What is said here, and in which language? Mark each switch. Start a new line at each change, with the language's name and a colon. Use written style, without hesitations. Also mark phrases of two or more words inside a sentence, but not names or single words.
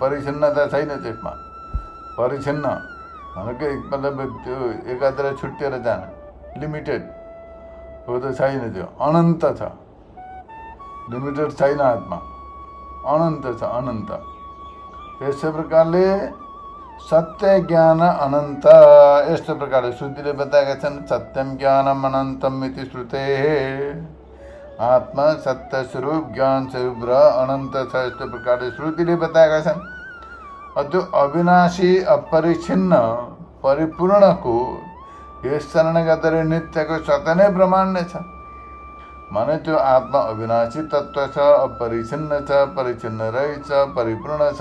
Nepali: परिच्छिन्नता छैन त्यसमा। परिच्छिन्न भनेको मतलब त्यो एकातिर छुट्टिएर जान, लिमिटेड हो त छैन। त्यो अनन्त छ, लिमिटेड छैन। आत्मा अनन्त छ, अनन्त। त्यसै प्रकारले सत्य ज्ञान अनन्त, यस्तो प्रकारले श्रुतिले बताएका छन्।
Sanskrit: सत्यम ज्ञानम अनन्तम इति श्रुतेः।
Nepali: आत्मा सत्य स्वरूप, ज्ञान स्वरूप र अनन्त छ, यस्तो प्रकारले श्रुतिले बताएका छन्। त्यो अविनाशी अपरिच्छिन्न परिपूर्णको यस कारणले गर्दाखेरि नित्यको स्वतः नै प्रमाण्य छ। माने त्यो आत्मा अविनाशी तत्त्व छ, अपरिच्छिन्न छ, परिच्छिन्न रहेछ, परिपूर्ण छ।